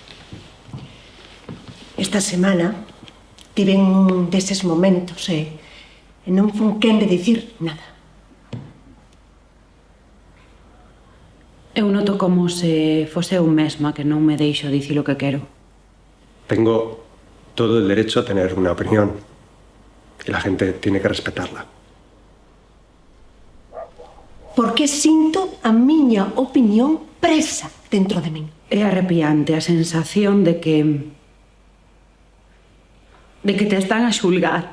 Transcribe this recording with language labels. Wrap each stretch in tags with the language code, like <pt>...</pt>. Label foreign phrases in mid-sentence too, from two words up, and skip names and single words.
<gl>Esta semana tiven un deses momentos e non fun quen de dicir nada. Eu noto como se fose eu mesma que non me deixo dicir o que quero.</gl> <es>Tengo todo el derecho a tener una opinión y la gente tiene que respetarla.</es> <gl>Porque sinto a miña opinión presa dentro de min. É arrepiante a sensación de que te están a xulgar.</gl>